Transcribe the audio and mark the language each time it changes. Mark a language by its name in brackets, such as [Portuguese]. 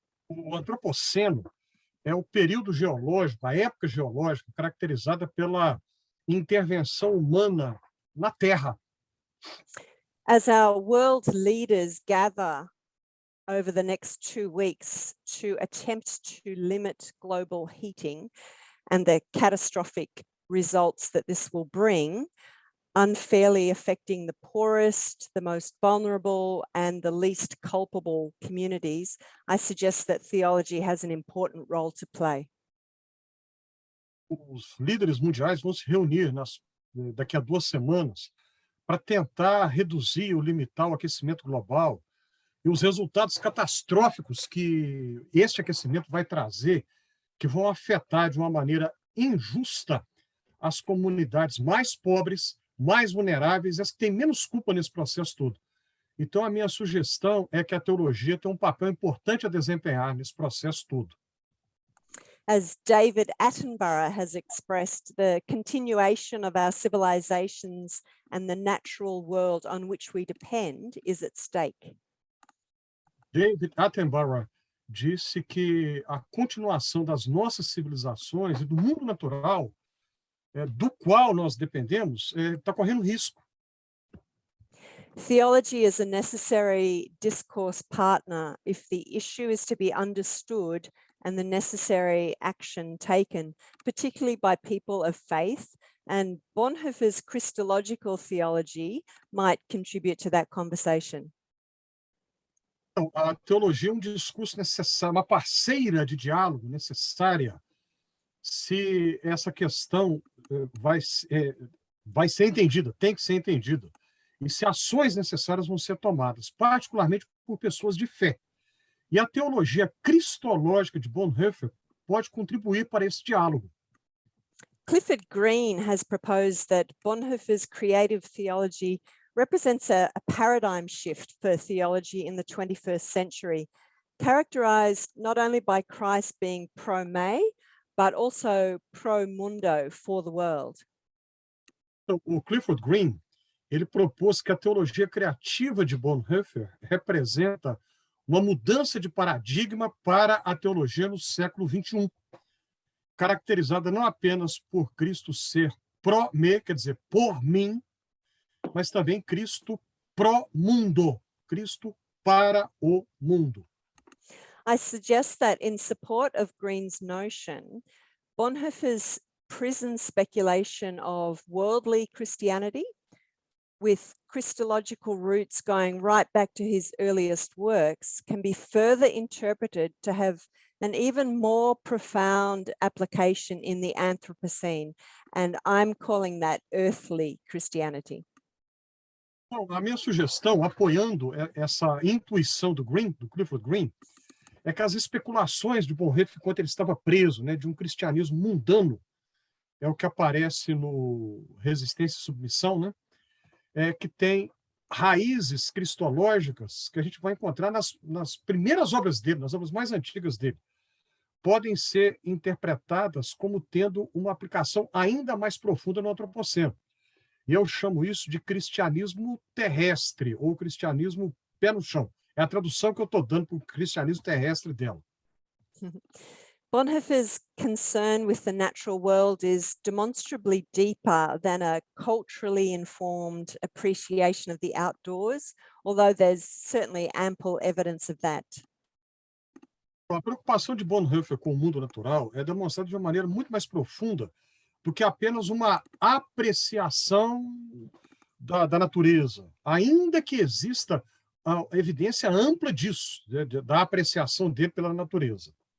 [Portuguese] O antropoceno é o período geológico, a época geológica caracterizada pela intervenção humana na Terra. [English] As our world leaders gather over the next 2 weeks to attempt to limit global heating and the catastrophic results that this will bring, unfairly affecting the poorest, the most vulnerable, and the least culpable communities, I suggest that theology has an important role to play. [Portuguese] Os líderes mundiais vão se reunir daqui a 2 semanas para tentar reduzir ou limitar o aquecimento global e os resultados catastróficos que este aquecimento vai trazer, que vão afetar de uma maneira injusta as comunidades mais pobres, mais vulneráveis, as que têm menos culpa nesse processo todo. Então, a minha sugestão é que a teologia tenha um papel importante a desempenhar nesse processo todo. [English] As David Attenborough has expressed, the continuation of our civilizations and the natural world on which we depend is at stake. [Portuguese] David Attenborough disse que a continuação das nossas civilizações e do mundo natural, do qual nós dependemos, está correndo risco. [English] Theology is a necessary discourse partner if the issue is to be understood and the necessary action taken, particularly by people of faith, and Bonhoeffer's Christological theology might contribute to that conversation. [Portuguese] Então, a teologia é um discurso necessário, uma parceira de diálogo necessária, se essa questão vai ser entendida, tem que ser entendida. e se ações necessárias vão ser tomadas, particularmente por pessoas de fé. E a teologia cristológica de Bonhoeffer pode contribuir para esse diálogo. [English] Clifford Green has proposed that Bonhoeffer's creative theology represents a paradigm shift for theology in the 21st century, characterized not only by Christ being pro-me, but also pro-mundo for the world. [Portuguese] Então, o Clifford Green, ele propôs que a teologia criativa de Bonhoeffer representa uma mudança de paradigma para a teologia no século XXI, caracterizada não apenas por Cristo ser pró-me, quer dizer, por mim, mas também Cristo pró-mundo, Cristo para o mundo. [English] I suggest that in support of Green's notion, Bonhoeffer's prison speculation of worldly Christianity, with Christological roots going right back to his earliest works, can be further interpreted to have an even more profound application in the Anthropocene, and I'm calling that earthly Christianity. [Portuguese] Bom, a minha sugestão, apoiando essa intuição do Clifford Green, é que as especulações de Bonhoeffer enquanto ele estava preso, né, de um cristianismo mundano, é o que aparece no Resistência e Submissão, né, que tem raízes cristológicas que a gente vai encontrar nas primeiras obras dele, nas obras mais antigas dele, podem ser interpretadas como tendo uma aplicação ainda mais profunda no antropoceno. E eu chamo isso de cristianismo terrestre, ou cristianismo pé no chão. É a tradução que eu estou dando para o cristianismo terrestre dela. [English] Bonhoeffer's concern with the natural world is demonstrably deeper than a culturally informed appreciation of the outdoors, although there's certainly ample evidence of that. [Portuguese] A preocupação de Bonhoeffer com o mundo natural é demonstrada de uma maneira muito mais profunda do que apenas uma apreciação da natureza, ainda que exista a evidência ampla disso, da apreciação dele pela natureza.